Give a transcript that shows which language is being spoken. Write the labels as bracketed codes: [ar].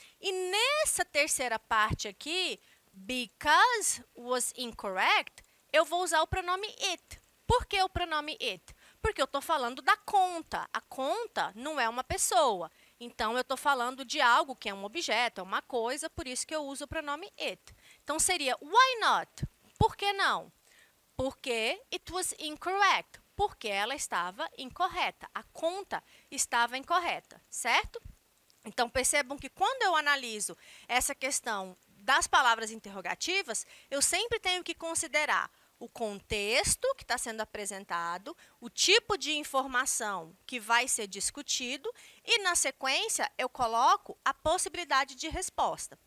[pt] E nessa terceira parte aqui, [en] because was incorrect, [pt] eu vou usar o pronome it. Por que o pronome it? Porque eu estou falando da conta. A conta não é uma pessoa. Então, eu estou falando de algo que é um objeto, é uma coisa, por isso que eu uso o pronome it. Então, seria [en] why not? [pt] Por que não? Porque [en] it was incorrect. [pt] Porque ela estava incorreta. A conta estava incorreta, certo? Então, percebam que quando eu analiso essa questão das palavras interrogativas, eu sempre tenho que considerar o contexto que está sendo apresentado, o tipo de informação que vai ser discutido e, na sequência, eu coloco a possibilidade de resposta.